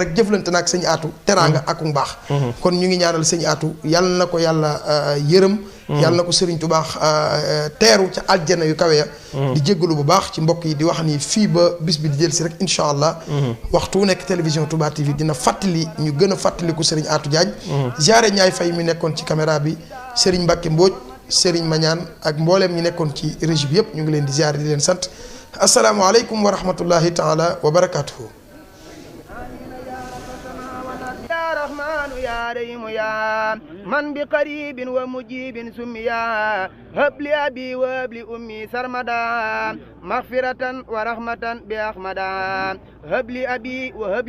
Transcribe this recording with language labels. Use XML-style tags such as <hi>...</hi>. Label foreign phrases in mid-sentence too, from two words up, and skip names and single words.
<wo>rek jëflante naag sëñ Aatu teraanga ak mbaax kon ñu ngi ñaanal sëñ Aatu yàlla na ko yàlla yërëm yàlla na ko Sëriñ Tuubaa teeru ca aljana yu kawe ya di jéggalu bu baax ci mbokk yi di wax ni fii ba bis bi di jël si rek</wo> <ar>إن شاء الله</ar> <wo>waxtu nekk télévision Touba TV dina fàttali ñu gën a fàttaliku Sëriñ Aatu Diagne ziare ñaay fay mi nekkoon ci caméra bi Sëriñ Mbàkke Mbóoj Sëriñ Mañaan ak mbooleem ñi nekkoon ci régie bi yëpp ñu ngi leen di ziare di leen sant</wo> <ar>السلام عليكم ورحمة الله تعالى وبركاته يا ريم يا من بقريب ومجيب سميا هب لي أبي وهب لي أمي سرمدا مغفرة ورحمة بأحمدا هب لي أبي وهب</ar>